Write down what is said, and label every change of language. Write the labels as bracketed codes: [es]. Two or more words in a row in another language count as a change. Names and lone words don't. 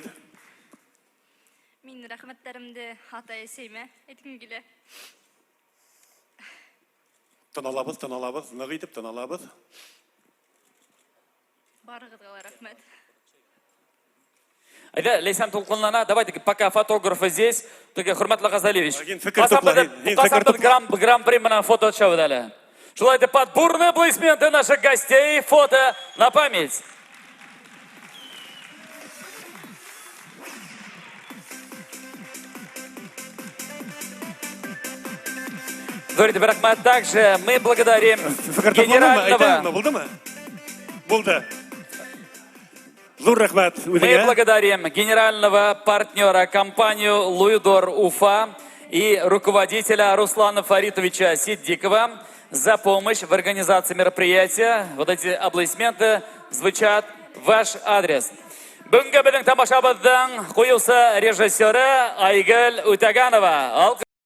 [ba] Мин рәхмәттәремде хата әсәймә әйткем килә. Тыналабыҙ, ныҡ итеп тыналабыҙ. Барығыҙға ла рәхмәт. Әйҙә, Ләйсән тулҡынлана. [ru] Давайте, пока фотографы здесь. [ba] Хөрмәтле Ғазалевич. Ҡасан гран-при менән фото төшәбеҙ әле. Шулай итеп, [ru] под бурные аплодисменты наших гостей. Фото на память. Говорите, рәхмәт. Также мы благодарим генерального... [ba] Булды. Зур рәхмәт. [ru] Мы благодарим генерального партнера компанию «Луидор Уфа» и руководителя Руслана Фаритовича Сиддикова за помощь в организации мероприятия. Вот эти аплодисменты звучат в ваш адрес. [kk] Бүгінгі біздің тамашабыздың қойылса режиссері Айгөл Үтәганова.